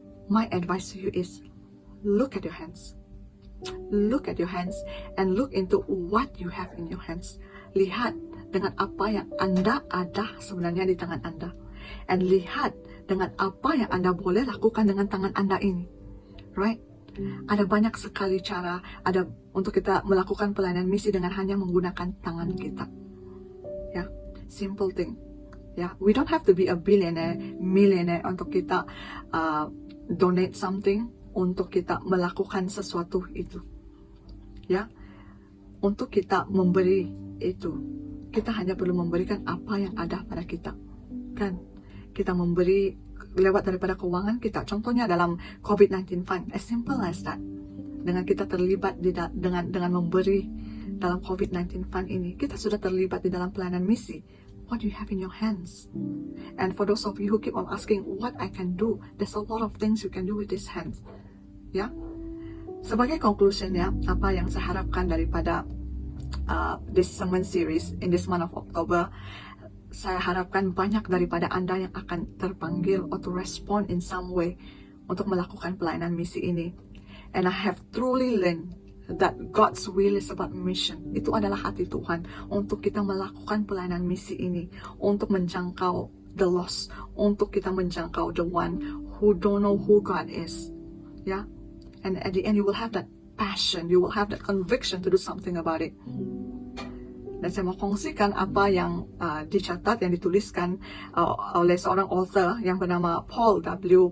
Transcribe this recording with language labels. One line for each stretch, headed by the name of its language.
English: My advice to you is, look at your hands. Look at your hands and look into what you have in your hands.
Malay: Lihat dengan apa yang Anda ada sebenarnya di tangan Anda. And lihat dengan apa yang Anda boleh lakukan dengan tangan Anda ini. Right? Ada banyak sekali cara ada untuk kita melakukan pelayanan misi dengan hanya menggunakan tangan kita.
English: Ya. Simple thing, ya. We don't have to be a billionaire, millionaire
Malay: untuk kita donate something, untuk kita melakukan sesuatu itu,
English: ya.
Malay: Untuk kita memberi itu, kita hanya perlu memberikan apa yang ada pada kita, kan? Kita memberi lewat daripada keuangan kita. Contohnya dalam COVID-19 Fund,
English: as simple as that.
Malay: Dengan kita terlibat dengan memberi dalam COVID-19 Fund ini, kita sudah terlibat di dalam pelayanan misi.
English: What do you have in your hands? And for those of you who keep on asking what I can do, there's a lot of things you can do with these hands.
Malay: Ya, sebagai conclusion ya, apa yang saya harapkan daripada
English: this sermon series in this month of October,
Malay: saya harapkan banyak daripada Anda yang akan terpanggil atau
English: respond in some way
Malay: untuk melakukan pelayanan misi ini.
English: And I have truly learned that God's will is about mission.
Malay: Itu adalah hati Tuhan untuk kita melakukan pelayanan misi ini, untuk menjangkau the lost, untuk kita menjangkau
English: the one who don't know who God is. Ya, and at the end you will have that passion, you will have that conviction to do something about it.
Malay: Dan saya mau kongsikan apa yang dicatat, yang dituliskan oleh seorang author yang bernama Paul W.